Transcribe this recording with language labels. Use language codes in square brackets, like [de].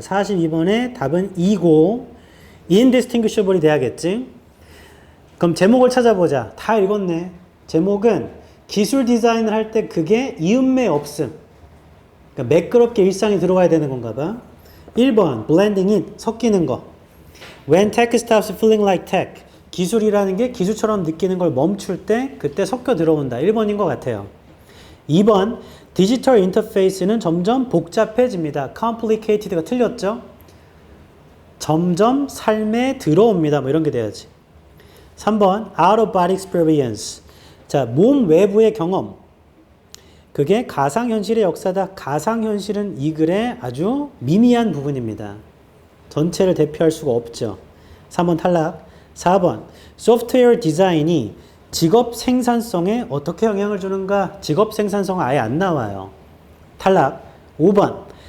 [ko] 42번의 답은 2고 indistinguishable이 돼야겠지? 그럼 제목을 찾아보자. 다 읽었네. 제목은 기술 디자인을 할 때 그게 이음매 없음. 그러니까 매끄럽게 일상이 들어와야 되는 건가 봐. 1번 blending it, 섞이는 거. [en] When tech stops feeling like tech. [ko] 기술이라는 게 기술처럼 느끼는 걸 멈출 때 그때 섞여 들어온다. 1번인 것 같아요. 2번 디지털 인터페이스는 점점 복잡해집니다. complicated가 틀렸죠? 점점 삶에 들어옵니다. 뭐 이런 게 돼야지. [en] 3번 out of body experience. [ko] 자, 몸 외부의 경험. 그게 가상현실의 역사다. 가상현실은 이 글의 아주 미미한 부분입니다. 전체를 대표할 수가 없죠. 3번 탈락. 4번 소프트웨어 디자인이 직업 생산성에 어떻게 영향을 주는가? 직업 생산성은 아예 안 나와요. 탈락. 5번